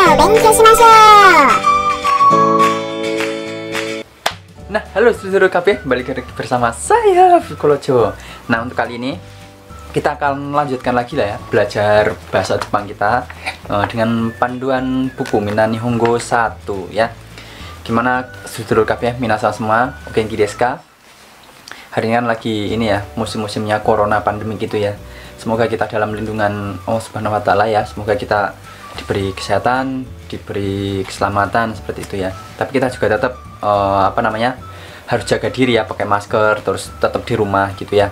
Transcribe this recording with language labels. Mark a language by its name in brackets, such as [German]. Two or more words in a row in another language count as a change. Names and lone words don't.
[Indonesian] Nah, halo seluruh KB, balik lagi bersama saya Fikolojo. Nah, untuk kali ini kita akan lanjutkan lagi lah ya, belajar bahasa Jepang kita dengan panduan buku Minna Nihongo 1 ya. Gimana seluruh KB, minasan semua, [Japanese] 元気ですか? [Indonesian] Hari ini kan lagi ini ya, musim-musimnya corona pandemi gitu ya. Semoga kita dalam lindungan Allah [Arabic] سبحانه وتعالى [Indonesian] ya. Semoga kita diberi kesehatan, diberi keselamatan seperti itu ya. Tapi kita juga tetap harus jaga diri ya, pakai masker, terus tetap di rumah gitu ya.